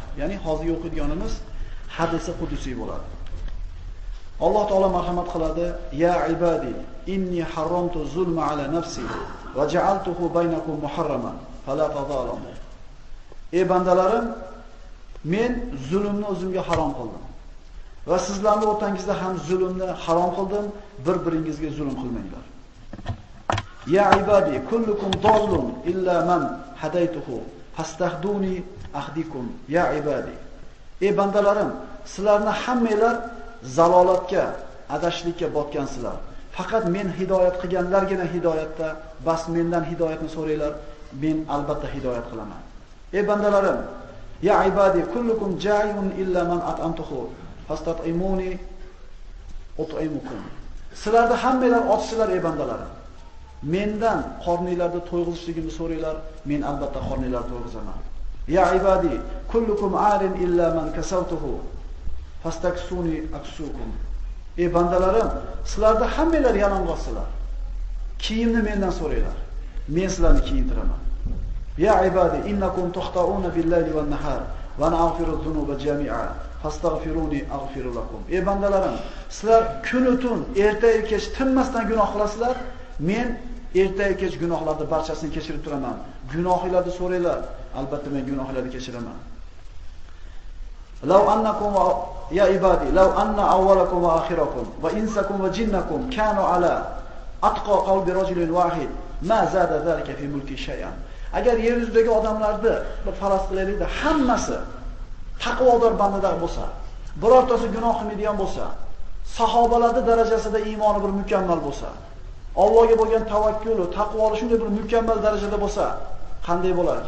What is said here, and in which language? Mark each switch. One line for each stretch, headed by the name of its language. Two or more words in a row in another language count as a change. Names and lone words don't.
Uzbek: Ya'ni hozir o'qiyotganimiz hadisi qudusiy bo'ladi. Alloh taolo marhamat qiladi:
Arabic: "يا عبادي، إني حرمت الظلم على نفسي وجعلته بينكم محرما، فلا تظالموا."
Uzbek: Ey bandalarim, men zulmni o'zimga harom qildim va sizlarning o'rtangizda ham zulmni harom qildim, bir-biringizga zulm qilmanglar.
Arabic: يا عبادي، كلكم ضال إلا من هديته، فاستهدوني أهدكم يا عبادي.
Uzbek: Ey bandalarim, sizlarni hammanglar zalolatga, adashlikka botgansizlar. Faqat men hidoyat qilganlargina hidoyatda, bas mendan hidoyatni so'ranglar, men albatta hidoyat qilaman. Ey bandalarim,
Arabic: يا عبادي، كلكم جائع إلا من أطعمته، فاستطعموني أطعمكم.
Uzbek: Sizlarda hammanglar ochsizlar ey bandalarim. Mendan qorninglarni to'yg'izishligimni so'ranglar, men albatta qorninglarni to'yg'izaman.
Arabic: يا عبادي، كلكم عار إلا من كسوته، فاستكسوني أكسكم.
Uzbek: Ey bandalarim, sizlarda hammanglar yalang'ochsizlar. Kiyimni mendan so'ranglar, men sizlarni kiyintiraman.
Arabic: يا عبادي، إنكم تخطئون بالليل والنهار وأنا أغفر الذنوب جميعا، فاستغفروني أغفر لكم.
Uzbek: Ey bandalarim, sizlar kun-u tun, erta-yu kech tinmasdan gunoh qilasizlar. Men ertaga kech gunohlarni barchasini kechirib turaman. Gunohlarni so'ranglar, albatta men gunohlarni kechiraman.
Arabic: لو أنكم يا عبادي، لو أن أولكم وآخركم وإنسكم وجنكم كانوا على أتقى قلب رجل واحد، ما زاد ذلك في ملكي شيئا.
Uzbek: Agar yer yuzidagi odamlarni bir faraz qilaylikda, hammasi taqvodor bandalar bo'lsa, birortasi gunoh qilmaydigan bo'lsa, sahobalarning darajasida iymoni bir mukammal bo'lsa, Allohga bo'lgan tavakkul va taqvoli shunday bir mukammal darajada bo'lsa, qanday bo'lardi?